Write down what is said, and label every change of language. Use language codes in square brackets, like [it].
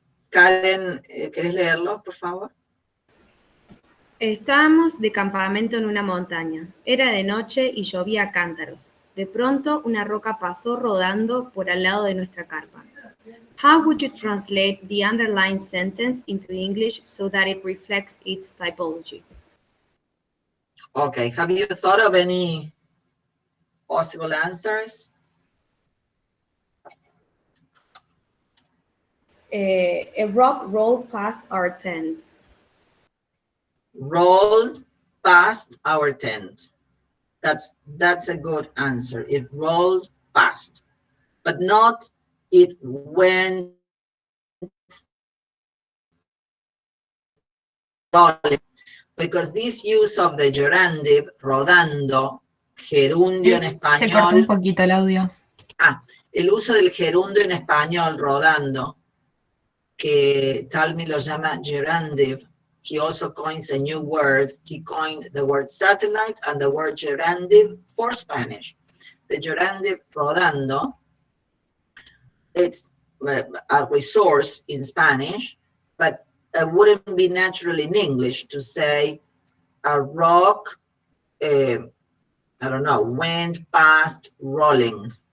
[es] Karen, ¿querés leerlo, por favor? Estábamos de campamento en una montaña. Era de noche y llovía a cántaros. De pronto, una roca pasó rodando por al lado de nuestra carpa. [en] How would you translate the underlined sentence into English so that it reflects its typology? Okay, have you thought of any possible answers? A rock rolled past our tent. Rolled past our tent. That's a good answer. It rolled past, but not it went rolling, because this use of the gerundive, rodando, [es] gerundio en español. Se cortó un poquito el audio. El uso del gerundio en español, rodando, que Talmi lo llama gerundive. [en] He also coins a new word. He coined the word satellite and the word gerundive for Spanish. The gerundive rodando, it's a resource in Spanish, but it wouldn't be natural in English to say a rock, I don't know, went past rolling.